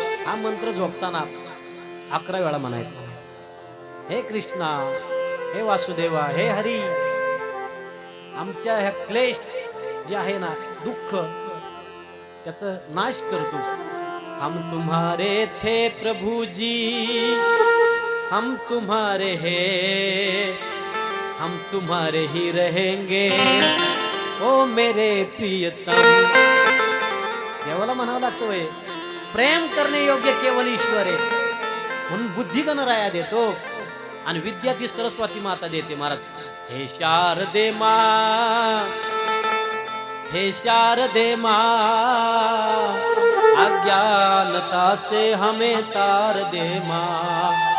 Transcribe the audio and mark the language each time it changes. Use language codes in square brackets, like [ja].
[mr] हा मंत्र झोपताना 11 वेळा म्हणायचा. हे कृष्णा, हे वासुदेवा, हे हरी, आमच्या ह्या क्लेश जे आहे ना, दुःख, त्याचा नाश करतो. [hi] हम तुम्हारे थे प्रभु जी, हम तुम्हारे हैं, हम तुम्हारे ही रहेंगे, ओ मेरे प्रियतम. [mr] देवाला म्हणावं लागतोय, प्रेम करणे योग्य केवळ ईश्वर आहे. म्हणून बुद्धी गणराया देतो आणि विद्या ती सरस्वती माता देते. [hi] महाराज, हे शारदे माँ, हे शारदे माँ, अज्ञानता से हमें तार दे माँ.